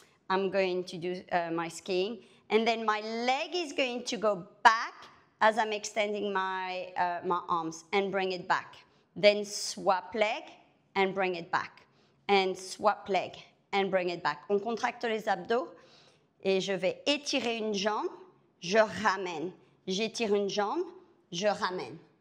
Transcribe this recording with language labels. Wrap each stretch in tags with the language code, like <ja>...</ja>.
<en>I'm going to do my skiing. And then my leg is going to go back as I'm extending my arms and bring it back. Then swap leg and bring it back. And swap leg and bring it back.</en> <fr>On contracte les abdos et je vais étirer une jambe, je ramène. J'étire une jambe, je ramène.</fr>